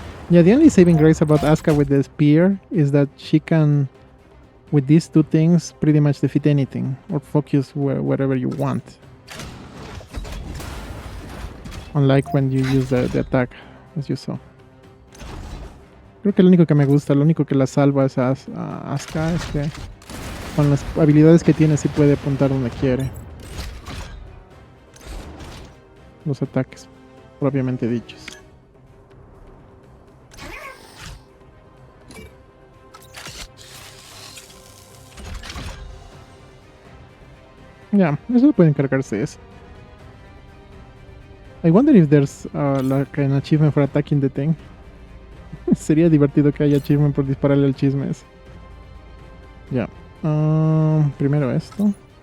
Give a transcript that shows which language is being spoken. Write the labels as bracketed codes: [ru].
[en] Yeah, the only saving grace about Asuka with the spear is that she can, with these two things, pretty much defeat anything or focus wherever you want. Unlike when you use the attack, as you saw. [es] Creo que lo único que me gusta, lo único que la salva es a Asuka, es que con las habilidades que tiene sí puede apuntar donde quiere. Los ataques, propiamente dichos. Ya, eso puede encargarse eso. [en] I wonder if there's like an achievement for attacking the thing. [es] Sería divertido que haya achievement por dispararle al chisme ese. Ya. Primero esto.